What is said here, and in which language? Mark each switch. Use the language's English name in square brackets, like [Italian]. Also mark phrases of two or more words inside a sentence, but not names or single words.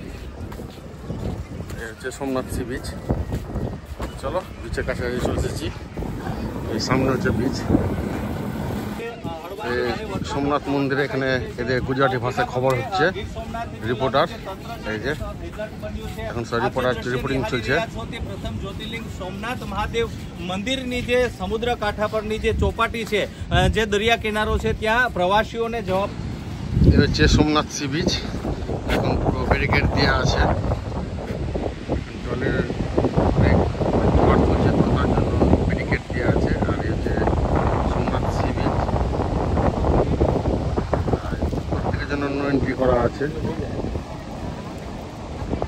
[Bangla] এই হচ্ছে সোমনাথ [English] sea beach. [Bangla] চলো বিচের কাছাকাছি চলে এসেছি। এই সামনে হচ্ছে বিচ। সোমনাথ মন্দিরে এখানে এদের গুজরাটি ভাষায় খবর হচ্ছে। রিপোর্টার এই যে এখন সব রিপোর্টিং চলছে। [Gujarati] પ્રથમ જ્યોતિર્લિંગ સોમનાથ મહાદેવ મંદિરની જે સમુદ્ર કાંઠા પરની જે ચોપાટી છે, જે દરિયા કિનારો છે, ત્યાં પ્રવાસીઓને જવાબ [Bangla] এই হচ্ছে সোমনাথ [English] sea beach. [Bangla] এখন পুরো ব্যারিকেড দেওয়া আছে, জলের অনেক ঝড় চলছে তো তার জন্য ব্যারিকেড দেওয়া আছে। আর এই হচ্ছে সোমনাথ [English] sea beach, [Bangla] প্রত্যেকের জন্য এন্ট্রি করা আছে।